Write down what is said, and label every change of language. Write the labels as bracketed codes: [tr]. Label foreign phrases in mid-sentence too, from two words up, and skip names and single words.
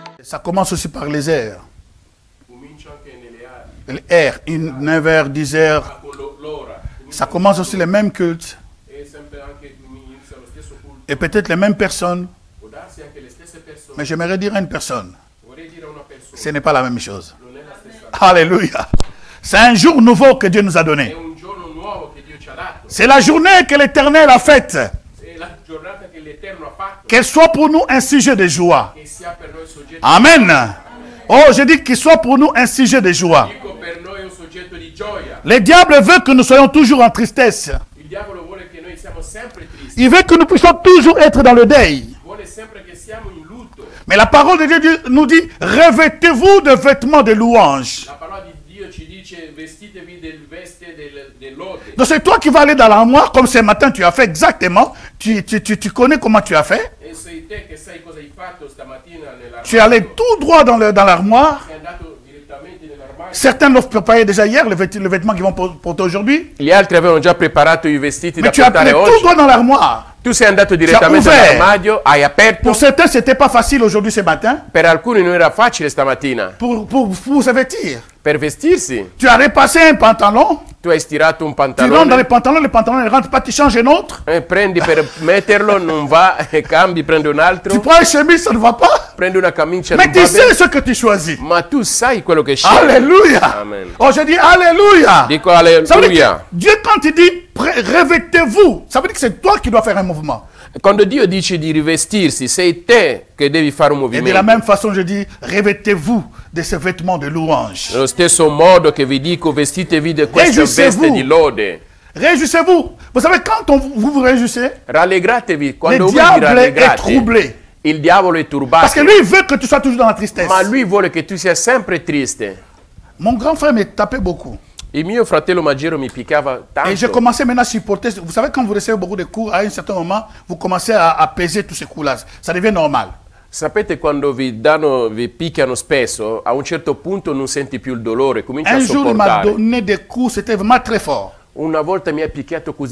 [fr] Ça commence aussi par les airs. [it] comincia anche nelle aree. [fr] Les airs, 9 heures, 10 heures. [it] Con l'ora. [fr] Ça commence aussi les mêmes cultes. [it] E sempre anche inizia lo stesso culto. [fr] Et peut-être les mêmes personnes. [it] Può darsi anche le stesse persone. [fr] Mais j'aimerais dire à une personne, [it] Vorrei dire a una persona. [fr] ce n'est pas la même chose. [it] Non è la stessa. [fr] Alléluia. C'est un jour nouveau que Dieu nous a [it] È [fr] donné. [it] un giorno nuovo che Dio ci ha dato. [fr] C'est la journée que l'Éternel a faite. [it] È la giornata che l'Eterno ha fatto. [fr] Qu'elle soit pour nous un sujet de joie. [it] Che sia per noi soggetto. Amen. [fr] Oh, je dis qu'il soit pour nous un sujet de joie. [it] Dico per noi un soggetto di gioia. [fr] Le diable veut que nous soyons toujours en tristesse. [it] Il diavolo vuole che noi siamo sempre tristi. [fr] Il veut que nous puissions toujours être dans le deuil. [it] Vuole sempre che siamo in lutto. [fr] Mais la parole de Dieu nous dit, revêtez-vous de vêtements de louange. [it] La parola di Dio ci dice vestitevi del veste del lode. [fr] Donc c'est toi qui vas aller dans l'armoire, comme ce matin tu as fait exactement. Tu connais comment tu as fait. [it] E sei te che sai cosa hai fatto stamattina nell'armadio. [fr] Tu es allé tout droit dans l'armoire. [it] Sei andato direttamente nell'armadio. [fr] Certains l'ont préparé déjà hier, le vêtement qu'ils vont porter aujourd'hui. [it] Gli altri avevano già preparato i vestiti [fr] Mais [it] da [fr] tu as [it] portare [fr] allé tout [it] oggi. [fr] droit dans l'armoire. [it] Tu sei andato direttamente [fr] ouvert. [it] nell'armadio, hai aperto. [fr] Pour certains, c'était pas facile aujourd'hui, ce matin, [it] Per alcuni non era facile stamattina. [fr] pour se vêtir. [it] Per vestirsi, [fr] Tu as repassé un pantalon, [it] tu hai stirato un [fr] tu rentres dans [it] pantalone, [fr] les pantalons ne rentrent pas, tu changes un autre. [it] prendi per metterlo, non va, e cambi, prendi un [fr] Tu [it] altro, [fr] prends une chemise, ça ne va pas. [it] prendi una camicia, [fr] Mais [it] non [fr] tu [it] va [fr] sais [it] bene. [fr] ce que tu choisis. [it] Ma tu sai quello che scegli. [fr] Alléluia. Amen. Oh, je dis Alléluia. [it] Dico [fr] Ça veut dire que [it] alleluia. [fr] Dieu, quand il dit revêtez-vous, ça veut dire que c'est toi qui dois faire un mouvement. [it] Quando Dio dice di rivestirsi, sei te che devi fare un [fr] Et de la [it] movimento. [fr] même façon, je dis revêtez-vous de ces vêtements de louange. [it] Nello stesso modo che vi dico, vestitevi di questa veste di lode. [fr] Réjouissez-vous. Vous savez, quand vous vous réjouissez, [it] Rallegratevi [fr] le [it] quando voi vi [fr] diable est [it] rallegrate. [fr] troublé. [it] Il diavolo è [fr] Parce que [it] turbato, [fr] lui, il veut que tu sois toujours dans la tristesse. [it] ma lui vuole che tu sia sempre triste. [fr] Mon grand frère me tapait beaucoup. [it] Il mio fratello maggiore mi picchiava [fr] Et j'ai [it] tanto. [fr] commencé maintenant à supporter. Vous savez, quand vous recevez beaucoup de coups, à un certain moment, vous commencez à peser tous ces coups-là. Ça devient normal. [it] Sapete quando vi picchiano spesso, a un certo punto non senti più il dolore, cominci a [fr] Un jour, il m'a [it] sopportare. [fr] donné des coups, c'était vraiment très fort. [it] Una volta mi ha picchiato così